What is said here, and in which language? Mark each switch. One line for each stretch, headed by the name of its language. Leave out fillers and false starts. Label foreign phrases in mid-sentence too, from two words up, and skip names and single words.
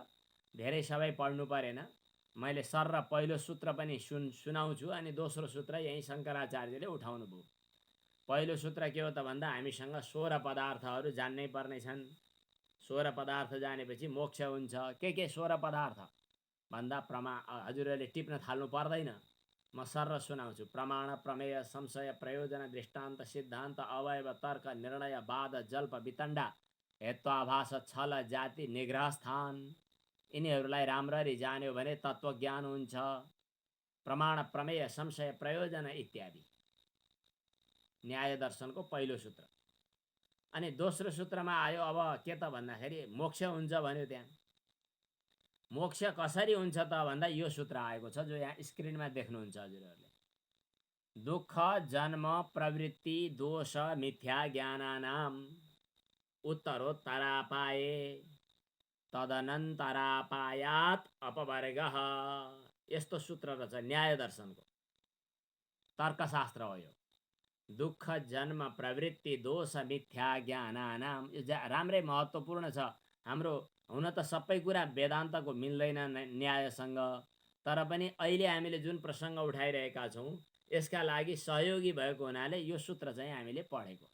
Nepali: धेरै सबै पढ्नु परेन, मैले सर र पहिलो सूत्र पनि सुनाउँछु अनि दोस्रो सूत्र यही शङ्कराचार्यले उठाउनु भयो। पहिलो सूत्र के हो त भन्दा हामीसँग 16 पदार्थहरू जान्नै पर्ने छन्। 16 पदार्थ जानेपछि मोक्ष हुन्छ। के 16 पदार्थ भन्दा हजुरहरूले टिप्न थाल्नु पर्दैन, म सर सुनाउँछु। प्रमाण, प्रमेय, संशय, प्रयोजन, दृष्टान्त, सिद्धान्त, अवयव, तर्क, निर्णय, वाद, जल्प, वितण्डा, हेत्वाभास, छल, जाति, निग्रह स्थान। यिनीहरूलाई राम्ररी जान्यो भने तत्त्वज्ञान हुन्छ। प्रमाण, प्रमेय, संशय, प्रयोजन इत्यादि न्याय दर्शनको पहिलो सूत्र। अनि दोस्रो सूत्रमा आयो अब के त भन्दाखेरि मोक्ष हुन्छ भन्यो। त्यहाँ मोक्ष कसरी हुन्छ त भन्दा यो सूत्र आएको छ, जो यहाँ स्क्रिनमा देख्नुहुन्छ हजुरहरूले।
Sanskrit: दुःख, जन्म, प्रवृत्ति, दोष, मिथ्या ज्ञानानाम उत्तरोत्तरापाये तदनन्तरापायात अपवर्गः।
Nepali: यस्तो सूत्र रहेछ न्याय दर्शनको। तर्कशास्त्र हो यो।
Sanskrit: दुःख, जन्म, प्रवृत्ति, दोष, मिथ्या ज्ञानानाम
Nepali: यो राम्रै महत्त्वपूर्ण छ। हाम्रो हुन त सबै कुरा वेदान्तको मिल्दैन न्यायसँग, तर पनि अहिले हामीले जुन प्रसङ्ग उठाइरहेका छौँ यसका लागि सहयोगी भएको हुनाले यो सूत्र चाहिँ हामीले पढेको।